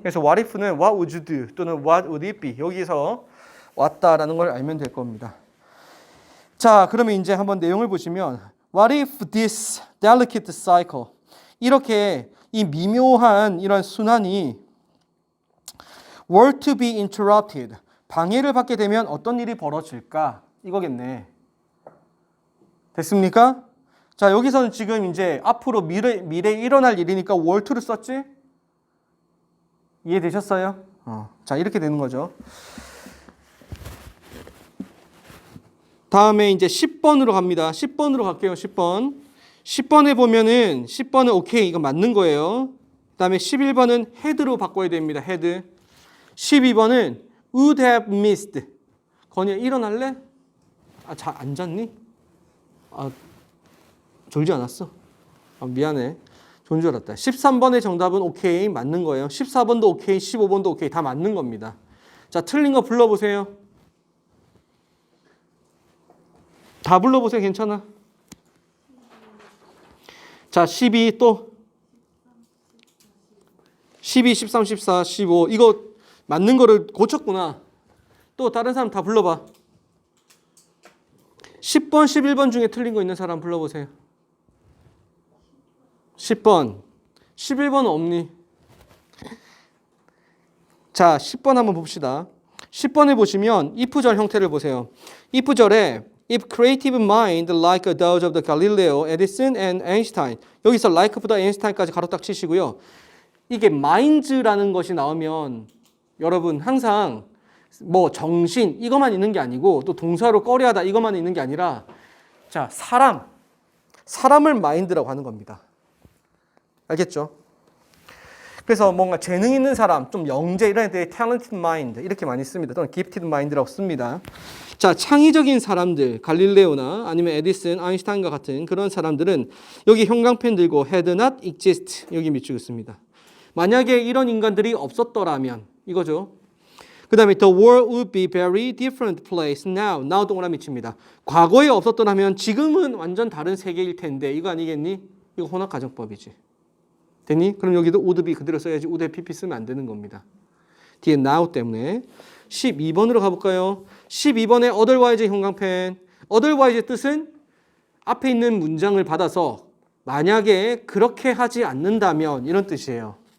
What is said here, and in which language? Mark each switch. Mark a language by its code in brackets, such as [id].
[ko] 그래서 what if는 [en] what would you do [ko] 또는 [en] what would it be [ko] 여기서 왔다라는 걸 알면 될 겁니다. 자, 그러면 이제 한번 내용을 보시면 [en] what if this delicate cycle [ko] 이렇게 이 미묘한 이런 순환이 [en] were to be interrupted [ko] 방해를 받게 되면 어떤 일이 벌어질까 이거겠네. 됐습니까? 자, 여기서는 지금 이제 앞으로 미래에 일어날 일이니까 were to를 썼지? 이해되셨어요? 자, 이렇게 되는 거죠. 다음에 이제 10번으로 갑니다. 10번으로 갈게요. 10번. 10번에 보면은 10번은 오케이 이거 맞는 거예요. 그다음에 11번은 had로 바꿔야 됩니다. [en] had. 12번은 would have missed. [ko] 건이야 일어날래? 잘 안 잤니? 졸지 않았어? 미안해. 좋은 줄 알았다. 13번의 정답은 오케이 맞는 거예요. 14번도 오케이, 15번도 오케이 다 맞는 겁니다. 자, 틀린 거 불러보세요. 다 불러보세요. 괜찮아. 자, 12 또 12, 13, 14, 15 이거 맞는 거를 고쳤구나. 또 다른 사람 다 불러봐. 10번, 11번 중에 틀린 거 있는 사람 불러보세요. 10번. 11번은 없니? 자, 10번 한번 봅시다. 10번에 보시면 if절 형태를 보세요. [en] if절에 if creative mind like those of the Galileo, Edison and Einstein [ko] 여기서 like보다 Einstein까지 가로 딱 치시고요. 이게 minds라는 것이 나오면 여러분 항상 뭐 정신 이것만 있는 게 아니고 또 동사로 꺼려하다 이것만 있는 게 아니라 자, 사람을 mind라고 하는 겁니다. 알겠죠? 그래서 뭔가 재능 있는 사람, 좀 영재 이런 애들이 [en] talented mind [ko] 이렇게 많이 씁니다. 또는 [en] gifted mind [ko] 라고 씁니다. 자, 창의적인 사람들, 갈릴레오나 아니면 에디슨, 아인슈타인과 같은 그런 사람들은 여기 형광펜 들고 [en] had not exist [ko] 여기 밑줄 긋습니다. 만약에 이런 인간들이 없었더라면 이거죠. 그 다음에 [en] the world would be very different place now. [ko] now 동그라미 칩니다. 과거에 없었더라면 지금은 완전 다른 세계일 텐데 이거 아니겠니? 이거 혼합 가정법이지. 됐니? 그럼 여기도 would be 그대로 써야지 [en] would have pp [ko] 쓰면 안 되는 겁니다. 뒤에 now 때문에 12번으로 가볼까요? 12번에 otherwise 형광펜. otherwise의 뜻은 앞에 있는 문장을 받아서 만약에 그렇게 하지 않는다면 이런 뜻이에요.